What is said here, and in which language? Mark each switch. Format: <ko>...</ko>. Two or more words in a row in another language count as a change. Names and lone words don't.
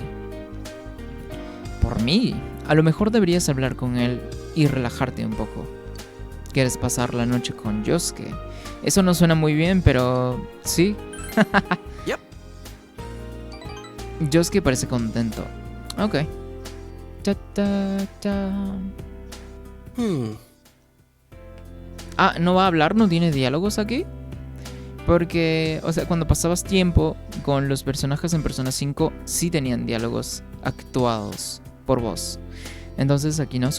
<es>¿Por mí? A lo mejor deberías hablar con él y relajarte un poco. ¿Quieres pasar la noche con Yosuke? Eso no suena muy bien, pero sí. Yep. Yosuke parece contento. Ok. Ta, ta, ta. Ah, ¿no va a hablar? ¿No tiene diálogos aquí? Porque, o sea, cuando pasabas tiempo con los personajes en Persona 5, sí tenían diálogos actuados por voz. Entonces aquí no.</es>